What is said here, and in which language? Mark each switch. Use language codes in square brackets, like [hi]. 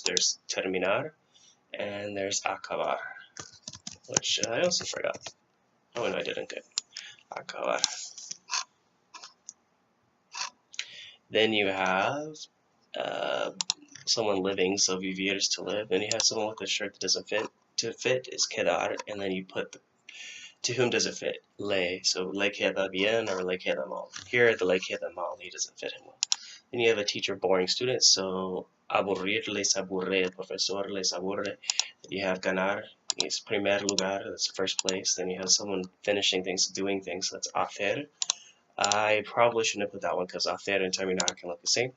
[en] There's terminar, and there's acabar, which I also forgot. Oh, no, I didn't. Good. Acabar. Then you have someone living, so vivir is to live. Then you have someone with a shirt that doesn't fit. To fit is quedar, and then you put to whom does it fit? [es] Le. So le queda bien or le queda mal. [en] Here, the le queda mal, he doesn't fit him well. Then you have a teacher boring students, so aburrir, les aburre, [es] el profesor les aburre. [en] Then you have ganar, is primer lugar, that's first place. Then you have someone finishing things, doing things, that's hacer. I probably shouldn't have put that one because hacer and terminar can look the same.